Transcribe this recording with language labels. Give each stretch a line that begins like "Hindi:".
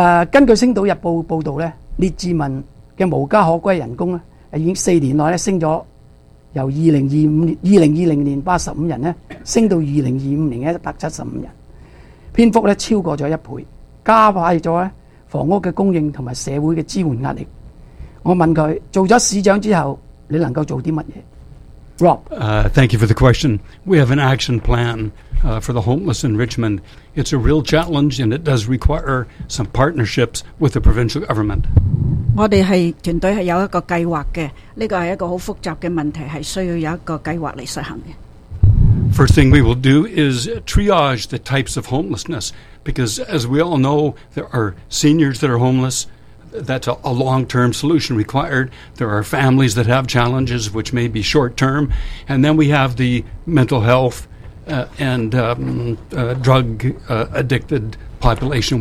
Chinese: 根據《星島日報》報導，列治文的無家可歸人工已經4年內升了，由2020年85人升到2025年175人，篇幅超過了1倍，加快了房屋的供应和社会的支援压力。我问他，做了市长之后你能够做些什么？
English: Rob, Thank you for the question. We have an action plan for the homeless in Richmond. It's a real challenge and it does require some partnerships with the provincial government.
Chinese: 我们是团队是有一个计划的，这个、是一个很复杂的问题，是需要有一个计划来实行的。
English: First thing we will do is triage the types of homelessness, because as we all know, there are seniors that are homeless. That's a long-term solution required. There are families that have challenges, which may be short-term. And then we have the mental health drug-addicted population.